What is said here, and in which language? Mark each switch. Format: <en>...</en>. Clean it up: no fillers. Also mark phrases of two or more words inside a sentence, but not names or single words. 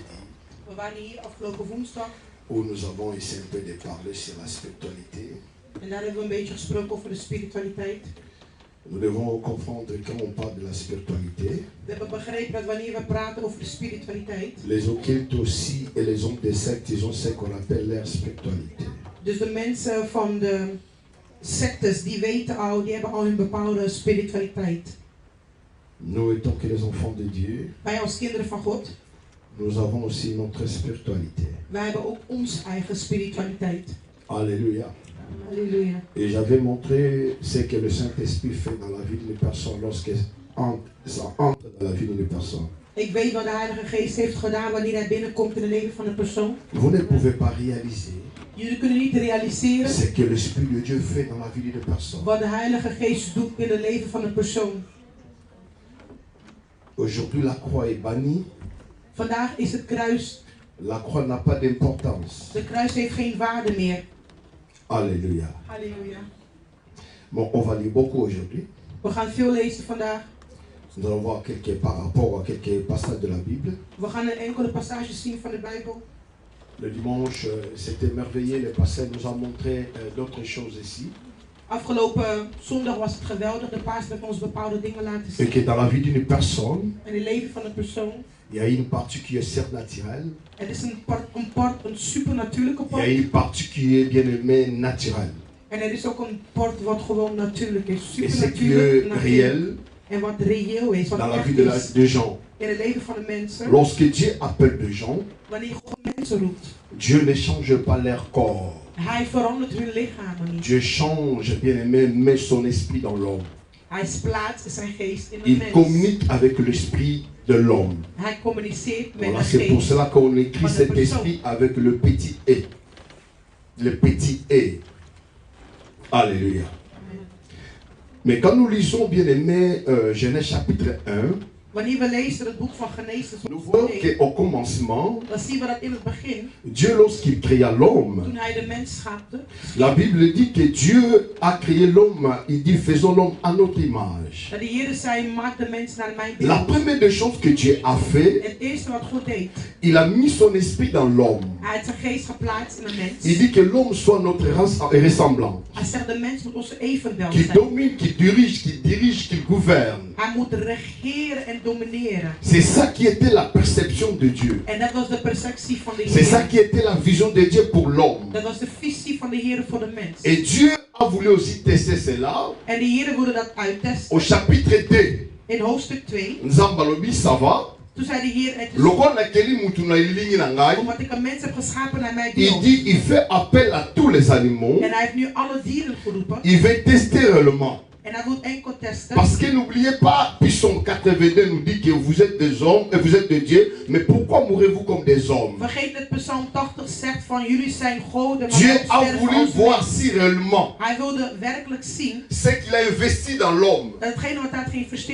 <nl>We waren hier afgelopen woensdag</nl> <fr>où nous avons essayé un peu de parler sur la spiritualité.</fr> <nl>en daar hebben we een beetje gesproken over de spiritualiteit.</nl> <fr>Nous devons comprendre quand on parle de la spiritualité,</fr> <nl>We hebben begrepen dat wanneer we praten over de spiritualiteit,</nl> <fr>les occultes aussi et les hommes des sectes, ils ont ce qu'on appelle leur spiritualité.</fr> <nl>dus de mensen van de sectes die weten al, die hebben al hun bepaalde spiritualiteit.</nl> <fr>Nous étant que les enfants de Dieu,</fr> <nl>Wij als kinderen van God,</nl> <fr>nous avons aussi notre spiritualité.</fr> <nl>wij hebben ook onze eigen spiritualiteit.</nl> <fr>Alléluia.</fr> <nl>Halleluja.</nl> <fr>Et j'avais montré ce que le Saint-Esprit fait dans la vie d'une personne lorsqu'il entre dans la vie d'une personne.</fr> <nl>Ik weet wat de Heilige Geest heeft gedaan wanneer hij binnenkomt in het leven van een persoon.</nl> <fr>Vous ne pouvez pas réaliser</fr> <nl>Jullie kunnen niet realiseren</nl> <fr>ce que l'Esprit de Dieu fait dans la vie d'une personne.</fr> <nl>wat de Heilige Geest doet in het leven van een persoon.</nl> <fr>Aujourd'hui, la croix est bannie.</fr> <nl>Vandaag is het kruis,</nl> <fr>La croix n'a pas d'importance.</fr> <nl>de kruis heeft geen waarde meer.</nl> <fr>Alléluia.</fr> <nl>Halleluja.</nl> <fr>Bon, on va lire beaucoup aujourd'hui.</fr> <nl>We gaan veel lezen vandaag.</nl> <fr>Nous allons voir par rapport à quelques passages de la Bible.</fr> <nl>We gaan een enkele passages zien van de Bijbel.</nl> <fr>Le dimanche, c'était merveilleux. Le passage nous a montré d'autres choses ici.</fr> <nl>Afgelopen zondag was het geweldig. De paas heeft ons bepaalde dingen laten</nl> <fr>Et</fr> <nl>zien.</nl> <fr>que dans la vie d'une personne,</fr> <nl>In het leven van een persoon.</nl> <fr>il y a une partie qui est surnaturelle.</fr> <nl>Er is een supernatuurlijke</nl> <fr>Il y a</fr> <nl>part.</nl> <fr>une partie qui est bien aimée naturelle.</fr> <nl>En er is ook een part wat gewoon natuurlijk is.</nl> <fr>Et ce qui</fr> <nl>Supernatuurlijk.</nl> <fr>est</fr> <nl>natuurlijk.</nl> <fr>réel</fr> <nl>En wat reëel is. Wat</nl> <fr>dans la</fr> <nl>echt</nl> <fr>vie</fr> <nl>is.</nl> <fr>des gens.</fr> <nl>In het leven van de mensen.</nl> <fr>Lorsque Dieu appelle des gens,</fr> <nl>Wanneer God mensen roept.</nl> <fr>Dieu ne change pas leur corps.</fr> <nl>Hij verandert hun lichamen niet.</nl> <fr>Dieu change, bien aimé, met son esprit dans l'homme.</fr> <nl>Hij plaatst zijn geest in de</nl> <fr>Il</fr> <nl>mens.</nl> <fr>communique avec l'esprit de l'homme.</fr> <nl>Hij communiceert met</nl> <fr>Voilà,</fr> <nl>de</nl> <fr>c'est pour</fr> <nl>geest.</nl> <fr>cela qu'on écrit</fr> <nl>Van de</nl> <fr>cet</fr> <nl>persoon.</nl> <fr>esprit avec le petit E. Le petit E. Alléluia. Mais quand nous lisons, bien aimé, Genèse chapitre 1,</fr> <nl>Wanneer we lezen het boek van Genesis,</nl> <fr>nous voyons qu'au commencement,</fr> <nl>dan zien we dat in het begin,</nl> <fr>Dieu, lorsqu'il créa l'homme,</fr> <nl>toen hij de mens schapte,</nl> <fr>la Bible dit que Dieu a créé l'homme, il dit faisons l'homme à notre image.</fr> <nl>dat de Heer zei, maak de mens naar mijn</nl> <fr>La</fr> <nl>beeld.</nl> <fr>première des choses que Dieu a fait,</fr> <nl>Het eerste wat God deed,</nl> <fr>il a mis son esprit dans l'homme.</fr> <nl>hij heeft zijn geest geplaatst in de</nl> <fr>Il</fr> <nl>mens.</nl> <fr>dit que l'homme soit notre ressemblant,</fr> <nl>Hij zegt, de mens moet onze evenbeeld</nl> <fr>qui</fr> <nl>zijn.</nl> <fr>domine, qui dirige, qui gouverne.</fr> <nl>Hij moet regeren en domineren.</nl> <fr>C'est ça qui était la perception de Dieu.</fr> <nl>En dat was de perceptie van de</nl> <fr>C'est ça</fr> <nl>Heer.</nl> <fr>qui était la vision de Dieu pour l'homme.</fr> <nl>Dat was de visie van de Heer voor de mens.</nl> <fr>Et Dieu a voulu aussi tester cela</fr> <nl>En de Heer wilde dat</nl> <fr>au</fr> <nl>uittesten.</nl> <fr>chapitre 2.</fr> <nl>In hoofdstuk 2,</nl> <fr>Nzambalobi, ça va?</fr> <nl>toen zei de Heer, het is</nl> <fr>Lorsqu'on a</fr> <ln>kelly mutuna ilingi na ngai,</ln> <nl>omdat ik een mens heb geschapen naar mijn</nl> <fr>il</fr> <nl>beeld.</nl> <fr>dit, il fait appel à tous les animaux.</fr> <nl>En hij heeft nu alle dieren geroepen.</nl> <fr>Il veut tester réellement.</fr> <nl>En hij wil enkel testen.</nl> <fr>Parce que n'oubliez pas, Psalm 82 nous dit que vous êtes des hommes et vous êtes de Dieu, mais pourquoi mourrez-vous comme des hommes?</fr> <nl>Vergeet dat Psalm 80 zegt van jullie zijn goden, maar</nl> <fr>Dieu</fr> <nl>wij</nl> <fr>a</fr> <nl>sterven</nl> <fr>voulu</fr> <nl>als</nl> <fr>voir</fr> <nl>mens.</nl> <fr>si réellement</fr> <nl>Hij wilde werkelijk zien</nl> <fr>ce qu'il a investi dans l'homme,</fr> <nl>dat hetgene wat hij had geïnvesteerd in</nl>